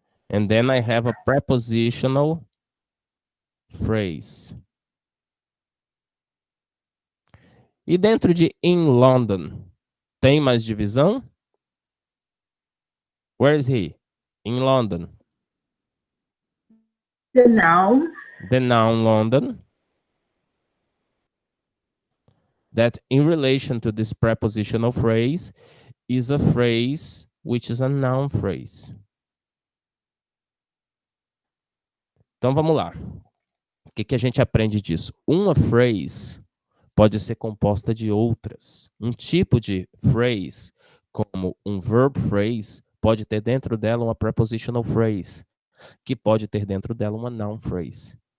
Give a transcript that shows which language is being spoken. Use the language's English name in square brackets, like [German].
[English] And then I have a prepositional phrase. [Portuguese] E dentro de in London, tem mais divisão? [English] Where is he? In London. The noun. The noun London. That in relation to this prepositional phrase is a phrase which is a noun phrase. [Portuguese] Então vamos lá. O que a gente aprende disso? Uma phrase pode ser composta de outras. Um tipo de phrase, como um verb phrase, pode ter dentro dela uma prepositional phrase, que pode ter dentro dela uma noun phrase.